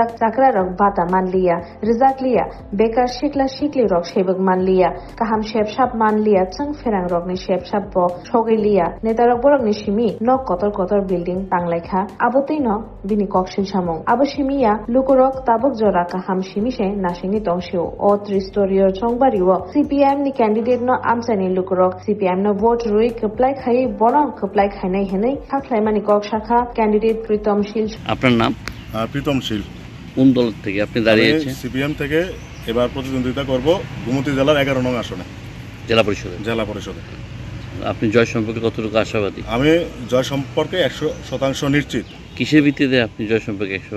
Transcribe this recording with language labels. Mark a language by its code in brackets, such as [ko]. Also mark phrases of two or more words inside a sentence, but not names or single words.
[trp] चाकरा रक बाता मानलिया रिजाक लिया बेकार शिकला शिकली रक शेबक मानलिया काहाम शेपशाप मानलिया चंग फेरांग रकनि शेपशाप ब छगै लिया नेता रक बरकनि सिमी न कतर बिल्डिं तांलायखा आबोतै न बिनि कक्सिल सामुं आबो सिमिया लुकुरक ताबक जरा काहाम सिमिसे नासिनि तंसिओ ओ 3 स्टोरियर चंगबारि सीपीआईएम नि कैंडिडेट न आमसानि लुकुरक सीपीआईएम न वोट रुइ कप्लाइ खाइ बरं कप्लाइ खाइनाय हेनै खाखलाइमानि কক শাখা कैंडिडेट प्रीतम शील। [bn] আপনার নাম? প্রীতম শীল। কোন দল থেকে আপনি দাঁড়িয়েছেন? সিপিএম থেকে এবার প্রতিদ্বন্দ্বিতা করব গোমতী জেলার 11 নং আসনে জেলা পরিষদে। আপনি জয় সম্পর্কে কতটুকু আশাবাদী? আমি জয় সম্পর্কে 100% নিশ্চিত। কিসের ভিত্তিতে আপনি জয় সম্পর্কে 100?